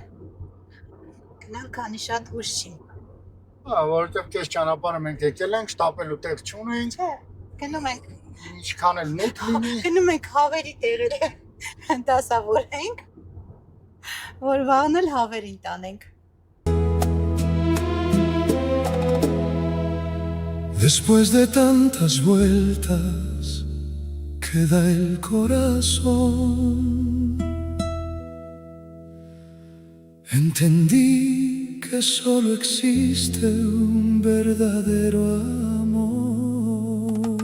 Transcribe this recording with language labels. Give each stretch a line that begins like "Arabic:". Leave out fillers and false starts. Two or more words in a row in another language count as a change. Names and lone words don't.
Armenian: Գնանք քանի շատ ուշ չի։ Հա, որովհետև քեզ ճանապարհը մենք եկել ենք, շտապելու տեղ չունենք, Չէ, գնում ենք։ ինչքան էլ մոտ լինի։ Գնում ենք հավերի տեղերը դասավորենք, որ վաղն էլ հավերին տանենք։
Spanish: Después de tantas vueltas que da el corazón, entendí que solo existe un verdadero amor.